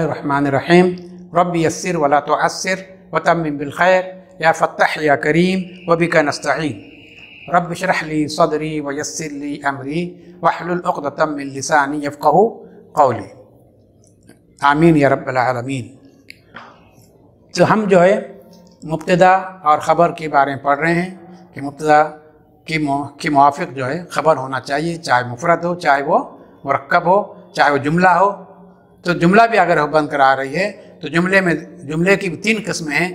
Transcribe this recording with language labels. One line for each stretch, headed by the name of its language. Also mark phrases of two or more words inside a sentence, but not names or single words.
Arabic: بسم الله الرحمن الرحيم رب يسر ولا تعسر وتمم بالخير يا فتاح يا كريم وبك نستعين رب اشرح لي صدري ويسر لي أمري واحلل عقدة من لساني يفقهوا قولي. آمين يا رب العالمين.
Urdu: تو ہم جو ہے مبتدا اور خبر کے بارے میں پڑھ رہے ہیں کہ مبتدا کی موافق جو ہے خبر ہونا چاہیے، چاہے مفرد ہو، چاہے وہ مرکب ہو، چاہے وہ جملہ ہو. تو جملہ بھی اگر بند کرا رہی ہے تو جملے کی 3 قسمیں ہیں.